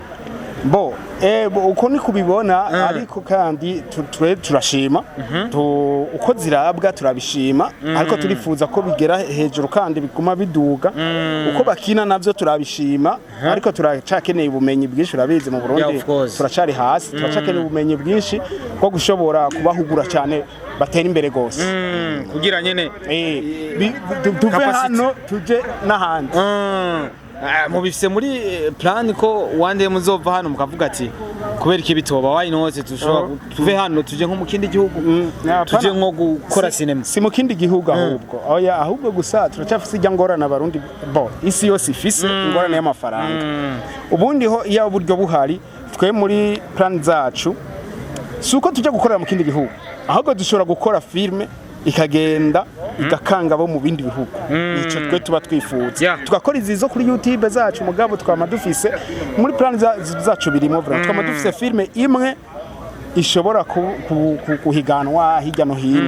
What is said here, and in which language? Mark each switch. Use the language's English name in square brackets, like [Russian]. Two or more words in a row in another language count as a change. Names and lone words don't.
[Rundi] uko ni kubibona ariko kandi turashima uko zirabwa turabishima ariko turifuza ko bigera hejuru kandi biguma biduga uko bakina navyo turabishima ariko turacakeneye ubumenyi bwinshi urabizi mu Burundi turacari hasi turacakeneye ubumenyi bwinshi bwo gushobora kubahugura cyane batera imbere gose kugira nyene tuve hano tuje n'ahandi mubifise muri plan ko [English] one day [Rundi] muzova hano mukavuga ati kubera iki bitoba [English] why not [Rundi] tuve hano tuje nko mu kindi gihugu tuje nko gukora cinema si mu kindi gihugu ahubwo gusa turacafise ijya ngorana abarundi isi yose ifise ingorane y'amafaranga ubundi ho iya uburyo buhari twe muri plan zacu suko tuje gukorera mu kindi gihugu ahubwo dushobora gukora filme ikagenda igakanga bo mu bindi bihugu ico twe tuba twifuza tugakora izi zo kuri YouTube zacu mugabo twama dufise muri plan zacu birimo vraiment twama dufise filme imwe ishobora kuhiganwa hirya no hino